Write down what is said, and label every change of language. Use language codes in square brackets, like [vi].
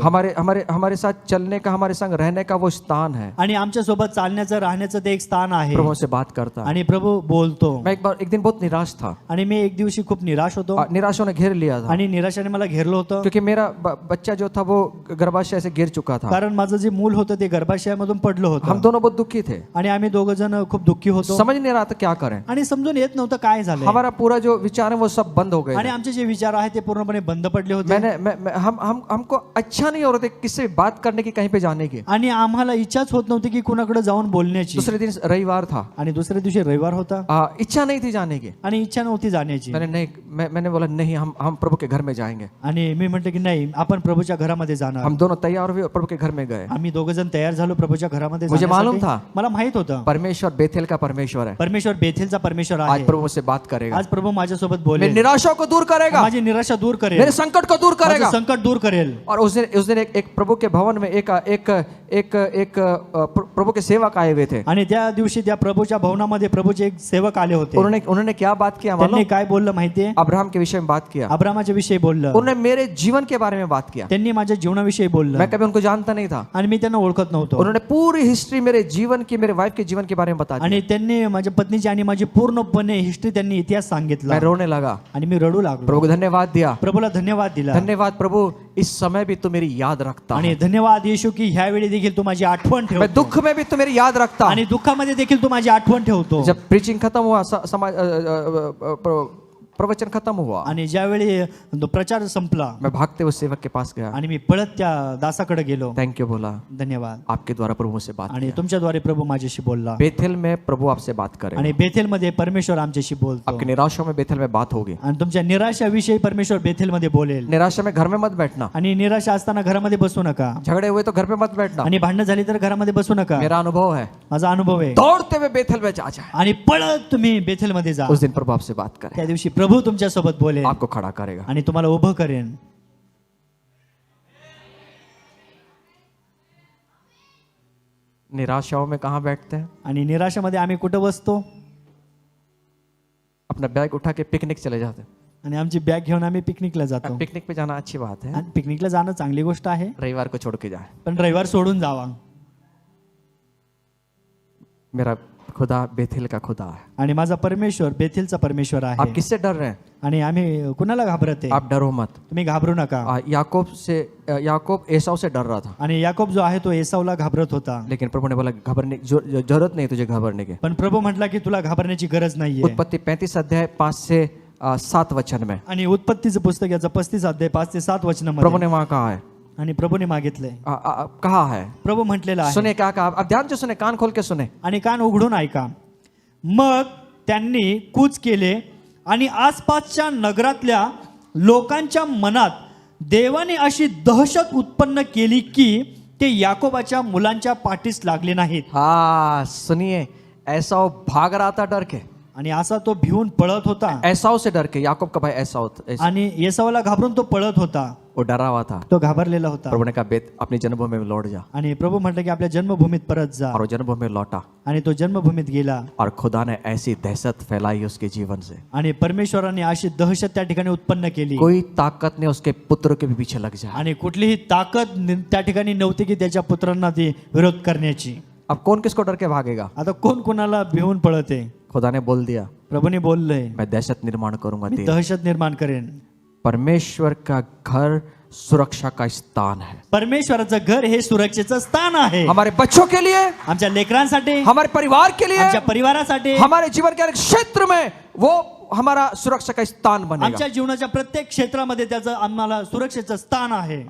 [hi] हमारे साथ चलने का, हमारे संग रहने का वो स्थान है. [mr] आणि आमच्या सोबत चालण्याचं राहण्याचं ते एक स्थान आहे. [hi] प्रभु हमसे बात करता है. [mr] आणि प्रभू बोलतो. [hi] मैं एक दिन बहुत निराश था. [mr] आणि मी एक दिवशी खूप निराश होतो. [hi] निराशों ने घेर लिया था, [mr] आणि निराशाने मला घेरलं होतं. [hi] क्योंकि मेरा बच्चा जो था वो गर्भाशय से गिर चुका था. [mr] कारण माझं जे मूल होतं ते गर्भाशयामधून पडलं [hi] हम [mr] होतं. [hi] दोनों बहुत दुखी थे. [mr] आणि आम्ही दोघं जण खूप दुःखी होतो. [hi] समझ नहीं रहा था क्या करें. [mr] आणि समजून येत नव्हतं काय झालं. [hi] हमारा पूरा जो विचार है वो सब बंद हो गए. [mr] आणि आमचे जे विचार आहेत ते पूर्णपणे बंद पडले होते. [hi] हमको अच्छा नहीं हो रहा था किसी से बात करने की, कहीं पे जाने की. [mr] आणि आम्हाला इच्छाच होत नव्हती की कुणाकडे जाऊन बोलण्याची. [hi] दूसरे दिन रविवार था. [mr] आणि दुसऱ्या दिवशी रविवार होता. [hi] इच्छा नहीं थी जाने की. [mr] आणि इच्छा नव्हती जाण्याची. [hi] मैंने बोला नहीं, हम प्रभु के घर में जाएंगे. [mr] आणि मी म्हटलं की नाही, आपण प्रभूच्या घरामध्ये जाणार. [hi] हम दोनों तैयार हुए और प्रभु के घर में गए. [mr] आम्ही दोघं जण तयार झालो प्रभूच्या घरामध्ये [hi] मुझे [mr] जाण्यासाठी. [hi] मालूम था [mr] मला माहित होतं [hi] परमेश्वर बेथेल का परमेश्वर है. [mr] परमेश्वर बेथेलचा परमेश्वर [hi] आज [mr] आहे. [hi] प्रभु मुझसे बात करेगा, [mr] आज प्रभु माझ्यासोबत [hi] मेरी [mr] बोलेल, [hi] निराशा को दूर करेगा, [mr] माझी निराशा दूर करेल, [hi] मेरे संकट को दूर करेगा. [mr] माझं संकट दूर करेल. [hi] और उस दिन एक प्रभु के भवन में एक एक एक एक प्रभु के सेवक आए हुए थे. [mr] आणि त्या दिवशी त्या प्रभूच्या भवनामध्ये प्रभूचे एक सेवक आले होते. [hi] उन्होंने उन्होंने क्या बात किया [mr] त्यांनी [hi] मालूम? [mr] काय बोललं माहितीये? [hi] अब्राहम के विषय में बात किया. [mr] अब्रामाच्या विषयी बोललं, [hi] उन्होंने मेरे जीवन के बारे में बात किया. [mr] त्यांनी माझ्या जीवनाविषयी बोललं [hi] मैं कभी उनको जानता नहीं था. [mr] आणि मी त्यांना ओळखत नव्हतो. [hi] उन्होंने पूरी हिस्ट्री मेरे जीवन की, मेरे वाइफ के जीवन के बारे में बता दी. [mr] आणि त्यांनी माझ्या पत्नीची आणि माझी पूर्णपणे हिस्ट्री त्यांनी इतिहास सांगितला [hi] मैं रोने लगा. [mr] आणि मी रडू लागलो. [hi] प्रभु को धन्यवाद दिया. [mr] प्रभूला धन्यवाद दिला [hi] धन्यवाद प्रभु, इस समय भी तू मेरी याद रखता [mr] आणि [hi] है. [mr] धन्यवाद येशू की ह्यावेळी देखील तू माझी आठवण [hi] मैं [mr] ठेवतो [hi] दुख में भी तू मेरी याद रखता. [mr] आणि दुःखामध्ये देखील तू माझी आठवण ठेवतो. [hi] जब प्रीचिंग खत्म हुआ, समाज प्रवचन खत्म हुआ, [mr] आणि ज्यावेळी प्रचार संपला [hi] मैं भागते हुए सेवक के पास गया. [mr] आणि मी पळत त्या दासाकडे गेलो. [hi] थैंक यू बोला. [mr] धन्यवाद. [hi] आपके द्वारा प्रभु मुझसे बात [mr] आणि [hi] किया. [mr] तुमच्याद्वारे प्रभू माझ्याशी बोलला [hi] बेथेल में प्रभु आपसे बात करेगा. [mr] आणि बेथेलमध्ये परमेश्वर आमच्याशी बोलतो. [hi] आपकी निराशा में बेथेल में बात होगी. [mr] आणि तुमच्या निराशाविषयी परमेश्वर बेथेलमध्ये बोलेल. [hi] निराशा में घर में मत बैठना. [mr] आणि निराशा असताना घरामध्ये बसू नका. [hi] झगड़े हुए तो घर में मत बैठना. [mr] आणि भांडणं झाली तर घरामध्ये बसू नका. [hi] मेरा अनुभव है, [mr] माझा अनुभव आहे. [hi] दौड़ते हुए बेथेल में जा जाए. [mr] आणि पळत तुम्ही बेथेलमध्ये जा. [hi] उस दिन प्रभु आपसे बात करे, [mr] त्या दिवशी प्रभू तुमच्या सोबत बोलेल [hi] आपको खड़ा करेगा. [mr] आणि तुम्हाला उभं करेन. [hi] निराशाओं में कहाँ बैठते हैं? [mr] आणि निराशामध्ये आम्ही कुठं बसतो? [hi] अपना बैग उठा के पिकनिक चले जाते हैं. [mr] आणि आमची बॅग घेऊन आम्ही पिकनिकला जातो. [hi] पिकनिक पे जाना अच्छी बात है, [mr] आणि पिकनिकला जाणं चांगली गोष्ट आहे, [hi] रविवार को छोड़ के जाए. [mr] पण रविवार सोडून जावा. [hi] मेरा खुदा बेथेल का खुदा है. [mr] आणि माझा परमेश्वर बेथेलचा परमेश्वर [hi] आप [mr] आहे. [hi] किससे डर रहे हैं? [mr] आणि आम्ही कुणाला घाबरते? [hi] आप डरो मत. [mr] तुम्ही घाबरू नका. [hi] याकूब एसाव से डर रहा था, [mr] आणि याकोब जो आहे तो एसावला घाबरत होता. [hi] लेकिन प्रभु ने बोला घबरने जरूरत नहीं तुझे घबरने की. [mr] पण प्रभू म्हटला की तुला घाबरण्याची गरज नाहीये. [hi] उत्पत्ति 35 अध्याय 5 से 7 वचन में [mr] आणि उत्पत्तीचं पुस्तक याचं 35 अध्याय 5 ते 7 [hi] प्रभु [mr] वचनामध्ये [hi] ने वहां कहा है, [mr] आणि प्रभूने मागितलंय, [hi] कहा है. [mr] प्रभू म्हटलेलं आहे. [hi] सुने क्या कहा? अब ध्यान से सुने, कान खोल के सुने. [mr] आणि कान उघडून ऐका. मग त्यांनी कूच केले आणि आसपासच्या नगरातल्या लोकांच्या मनात देवाने अशी दहशत उत्पन्न केली की ते याकोबाच्या मुलांच्या पाठीस लागले नाहीत. [hi] हाँ सुनिए, एसाव भाग रहा था डर के. [mr] आणि असा तो भिवून पळत होता. [hi] एसाव से डर के, याकूब का भाई एसाव [mr] आणि येसावला घाबरून तो पळत होता. [hi] वो डरा हुआ था. [mr] तो घाबरलेला होता. [hi] प्रभु ने कहा बेत अपनी जन्मभूमि में लौट जा. [mr] आणि प्रभू म्हटलं की आपल्या जन्मभूमीत परत जा. [hi] और वो जन्मभूमि में लौटा [mr] आणि तो जन्मभूमीत गेला. [hi] और खुदा ने ऐसी दहशत फैलाई उसके जीवन से, [mr] आणि परमेश्वराने अशी दहशत त्या ठिकाणी उत्पन्न केली. [hi] कोई ताकत ने उसके पुत्र के भी पीछे लग जाए. [mr] आणि कुठलीही ताकद त्या ठिकाणी नव्हती की त्याच्या पुत्रांना ती विरोध करण्याची. [hi] अब कौन किसको डर के भागेगा? [mr] आता कोण कोणाला भिवून पळते? [hi] खुदा ने बोल दिया, [mr] प्रभूने बोललंय [hi] मैं दहशत निर्माण करूंगा [mr] मी [hi] तेरे. [mr] दहशत निर्माण करेन. [hi] परमेश्वर का घर सुरक्षा का स्थान है. [mr] परमेश्वराचं घर हे सुरक्षेचं स्थान आहे. [hi] हमारे बच्चों के लिए, [mr] आमच्या लेकरांसाठी, [hi] हमारे परिवार के लिए, [mr] आमच्या परिवारासाठी, [hi] हमारे जीवन के हर क्षेत्र में वो हमारा सुरक्षा का स्थान बनेगा. [mr] आमच्या जीवनाच्या प्रत्येक क्षेत्रामध्ये त्याचं आम्हाला सुरक्षेचं स्थान आहे.